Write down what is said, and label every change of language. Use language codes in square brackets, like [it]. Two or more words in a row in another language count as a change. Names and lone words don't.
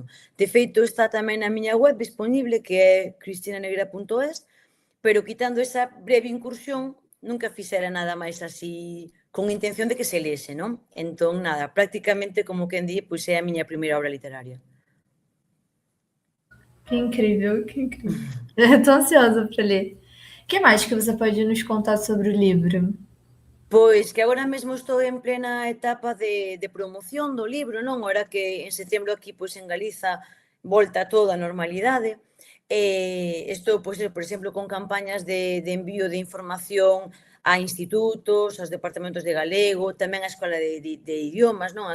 [gl] De feito, está tamén na miña web disponible, que é cristinanegra.es, pero quitando esa breve incursión, nunca fixera nada máis así con intención de que se lese, non? Entón, nada, prácticamente, como quen di, pois é a miña primeira obra literaria. [pt] Que incrível, que incrível. Estou ansiosa para ler. O que mais que você pode nos contar sobre o livro? [gl] Pois que agora mesmo estou en plena etapa de promoción do libro, non? Ora que en setembro aquí, pois en Galiza, volta toda a normalidade. Estou, pois, por exemplo, con campañas de envío de información a institutos, aos departamentos de galego, tamén á Escola de Idiomas, non?